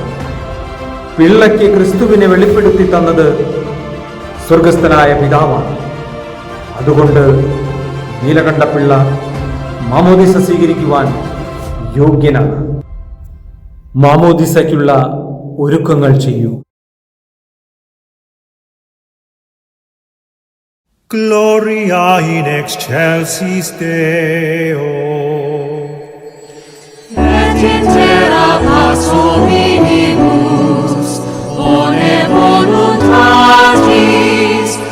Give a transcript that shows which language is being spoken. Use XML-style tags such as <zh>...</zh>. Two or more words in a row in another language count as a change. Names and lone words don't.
<ml>പിള്ളയ്ക്ക് ക്രിസ്തുവിനെ വെളിപ്പെടുത്തി തന്നത് സ്വർഗസ്ഥനായ പിതാവാണ്. അതുകൊണ്ട് നീലകണ്ഠപിള്ള മാമോദിസ സ്വീകരിക്കുവാൻ യോഗ്യനാണ്. മാമോദിസയ്ക്കുള്ള ഒരുക്കങ്ങൾ ചെയ്യൂ.</ml> <la>Gloria in excelsis Deo. Et in terra pax hominibus, bone voluntatis,</la>